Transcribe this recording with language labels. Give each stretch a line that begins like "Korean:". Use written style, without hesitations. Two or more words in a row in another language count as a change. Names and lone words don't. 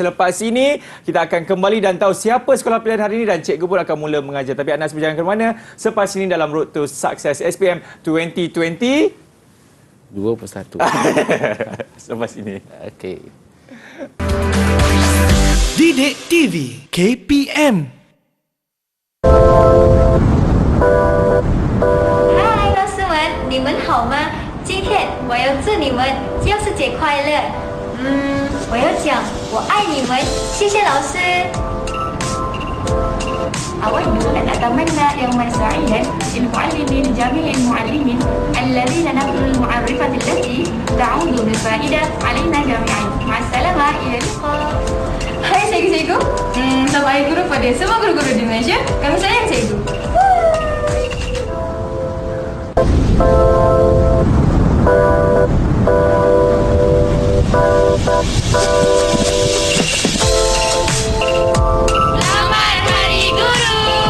Malay: Selepas ini kita akan kembali dan tahu siapa sekolah pilihan hari ini dan cikgu pun akan mula mengajar. Tapi anda semua jangan ke mana. Selepas ini dalam Road to Success SPM 2020 2+1. Selepas ini. Okey. Didik TV KPM.
Chinese: 嗨，老师们，你们好吗？今天我要祝你们教师节快乐。我要讲我爱你们，谢谢老师。
Arabic: أود أن أتمنى يوما سعيدا للمعلمين جميع المعلمين الذين نقلوا المعرفة التي تعود بالفائدة علينا جميعا. مع السلامة، إلى اللقاء.
Malay: Hai cikgu-cikgu, selamat Hari Guru pada semua guru-guru di Malaysia. Kami sayang cikgu. Selamat Hari Guru.